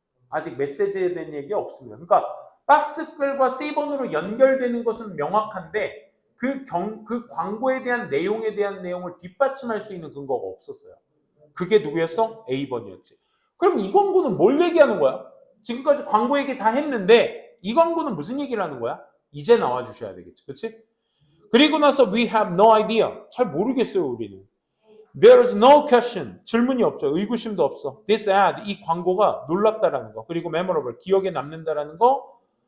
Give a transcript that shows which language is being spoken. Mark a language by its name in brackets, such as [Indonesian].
[Korean] 아직 메시지에 대한 얘기 없습니다. 그러니까 박스글과 C번으로 연결되는 것은 명확한데 그 광고에 대한 내용을 뒷받침할 수 있는 근거가 없었어요. 그게 누구였어? A번이었지. 그럼 이 광고는 뭘 얘기하는 거야? 지금까지 광고 얘기 다 했는데 이 광고는 무슨 얘기를 하는 거야? 이제 나와 주셔야 되겠지. 그렇지? 그리고 나서 [English] we have no idea. [Korean] 잘 모르겠어요, 우리는. [English] There is no question. [Korean] 질문이 없죠. 의구심도 없어. [English] This ad, [Korean] 이 광고가 놀랍다라는 거. 그리고 memorable, 기억에 남는다라는 거.